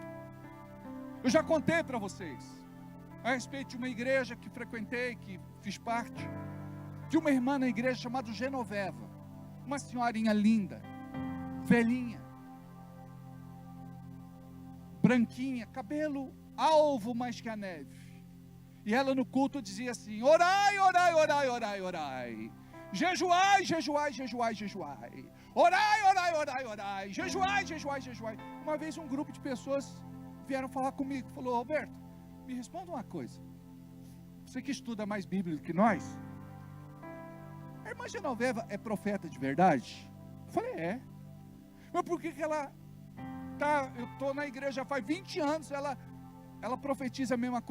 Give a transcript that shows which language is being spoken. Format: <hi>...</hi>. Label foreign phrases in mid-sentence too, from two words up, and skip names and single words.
<pt>Eu já contei para vocês a respeito de uma igreja que frequentei, que fiz parte, de uma irmã na igreja chamada Genoveva, uma senhorinha linda, velhinha, branquinha, cabelo alvo mais que a neve. E ela no culto dizia assim: orai, orai, orai, orai, orai. Jejuai, jejuai, jejuai, jejuai. Orai, orai, orai, orai. Jejuai, jejuai, jejuai. Uma vez um grupo de pessoas vieram falar comigo, falou: Roberto, me responda uma coisa. Você que estuda mais Bíblia do que nós, a irmã Genoveva é profeta de verdade? Eu falei: é. Mas por que ela tá, eu estou na igreja faz 20 anos, ela profetiza a mesma coisa?</pt>